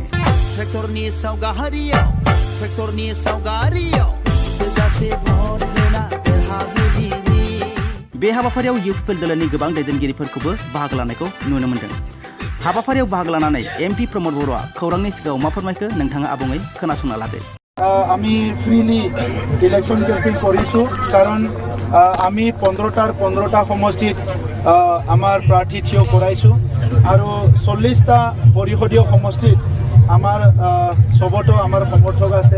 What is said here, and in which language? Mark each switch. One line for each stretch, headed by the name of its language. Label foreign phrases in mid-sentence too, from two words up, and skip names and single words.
Bodo: ट्रेक्टरनि सावगारियाव थोजासे भट होना देरहाहोदिनि बे हाबाफारियाव इउपिपिएल दोलोनि गोबां दैदेनगिरिफोरखौबो बाहागो लानायखौ नुनो मोन्दों। हाबाफारियाव बाहागो लानानै एमपि प्रमोद बर'आ खौरांनि सिगाङाव मा फोरमायखो नोंथाङा आबुङै खोनासंना लादो।
Assamese: আমি ফ্রিলি ইলেকশন ক্যাম্পেইন কৰিছোঁ কাৰণ আমি 15টা সমষ্টিত আমাৰ প্ৰাৰ্থী থিয় কৰাইছোঁ আৰু 40টা পৰিষদীয় সমষ্টিত আমাৰ সবতো আমাৰ সমৰ্থক আছে।